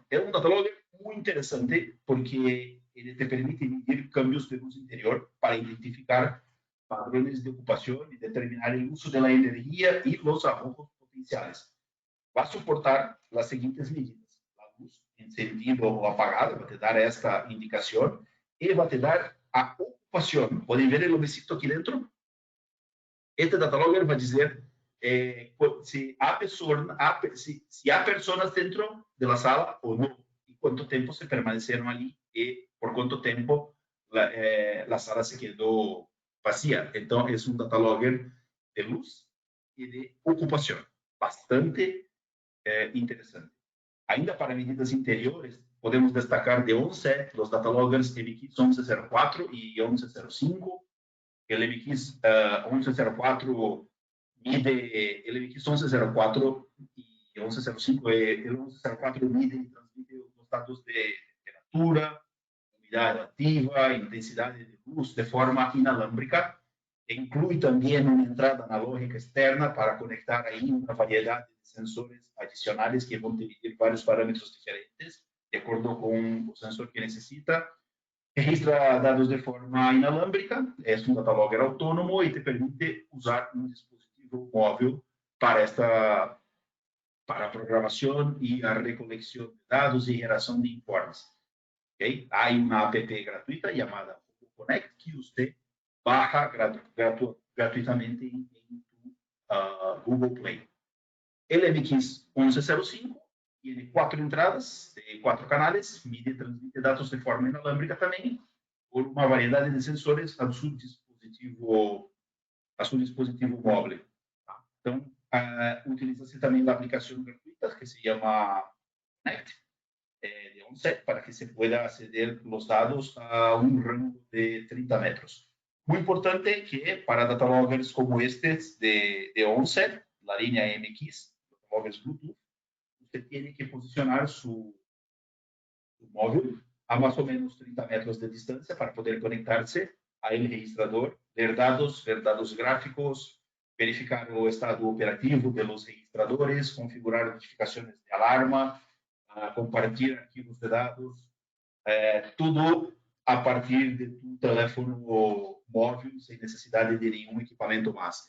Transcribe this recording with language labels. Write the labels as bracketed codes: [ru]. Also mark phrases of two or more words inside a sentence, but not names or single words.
[es] Es un datalogger muy interesante porque te permite medir cambios de luz interior para identificar patrones de ocupación y determinar el uso de la energía y los ahorros potenciales. Va a soportar las siguientes medidas: la luz encendida o apagada, va a te dar esta indicación, y va a te dar a ocupación ocupação. [pt] Podem ver o lobecito aqui dentro? Este datalogger vai dizer se há pessoas dentro da sala ou não, e quanto tempo se permaneceram ali, e por quanto tempo a sala se quedou vazia. Então, é um datalogger de luz e de ocupação. Bastante interessante. Ainda para medidas interiores, podemos destacar de 11 os dataloggers MX 1104 e 1105. [es] El MX 1104 mide, el MX 1104 y 1105, el 1104 mide y transmite los datos de temperatura, umidad relativa, intensidad de luz de forma inalámbrica. Incluye también una entrada analógica externa para conectar ahí una variedad de sensores adicionales que van a dividir varios parámetros diferentes de acuerdo con el sensor que necesita. Registra dados de forma inalámbrica, [pt] é um datalogger autônomo e te permite usar um dispositivo móvel para a programação e a recolecção de dados e geração de informes. Okay? Há uma app gratuita chamada Connect que você baixa gratuitamente em Google Play. [es] LMX 1105 tiene 4 entradas de 4 canales, mide y transmite datos de forma inalámbrica también, por una variedad de sensores a su dispositivo móvil. Entonces, utiliza-se también la aplicación gratuita que se llama Connect, de OnSet, para que se pueda acceder los datos a un rango de 30 metros. Muy importante que para dataloggers como este de OnSet, la línea MX, dataloggers Bluetooth, [pt] você tem que posicionar seu móvel a mais ou menos 30 metros de distância para poder conectar-se ao registrador, ver dados gráficos, verificar o estado operativo dos registradores, configurar notificações de alarma, compartilhar arquivos de dados, tudo a partir de tu telefone móvel, sem necessidade de nenhum equipamento mais.